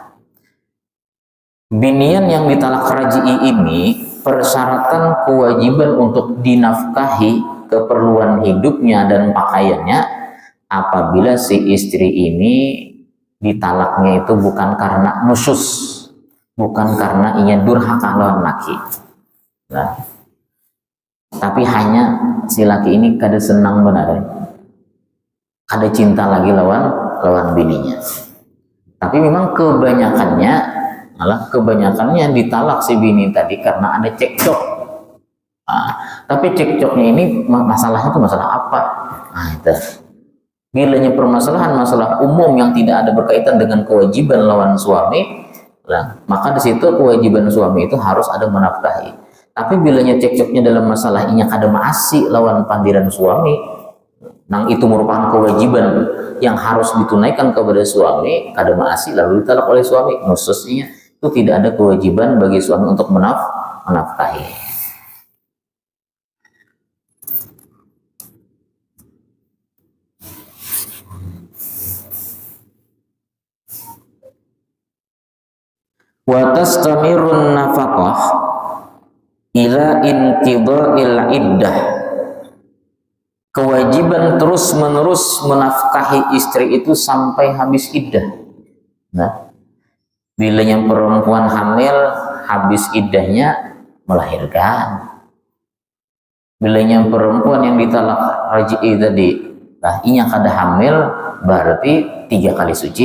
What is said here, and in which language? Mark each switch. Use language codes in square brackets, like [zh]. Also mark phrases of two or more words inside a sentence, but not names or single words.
[bjn] Binian yang ditalak raj'i ini, persyaratan kewajiban untuk dinafkahi keperluan hidupnya dan pakaiannya apabila si istri ini ditalaknya itu bukan karena nusus, bukan karena ingin durhaka lawan laki, tapi hanya si laki ini kada senang benar, kada cinta lagi lawan bininya. [id] Tapi memang kebanyakannya ditalak si bini tadi karena ada cekcok. Nah, tapi cekcoknya ini masalahnya itu masalah apa? Nah, itu. Bilanya permasalahan masalah umum yang tidak ada berkaitan dengan kewajiban lawan suami, maka di situ kewajiban suami itu harus ada menafkahi. Tapi bilanya cekcoknya dalam masalah ini ada maasi lawan pandiran suami, nang itu merupakan kewajiban yang harus ditunaikan kepada suami, ada maasi lalu ditalak oleh suami, khususnya itu tidak ada kewajiban bagi suami untuk menafkahi. [ar] Wa tastamirun nafaqah ila inqidha'il iddah. [id] Kewajiban terus-menerus menafkahi istri itu sampai habis iddah. Nah, bila yang perempuan hamil habis iddahnya melahirkan. [bjn] Bila yang perempuan yang ditalak raj'i tadi, inya kada hamil berarti 3 kali suci.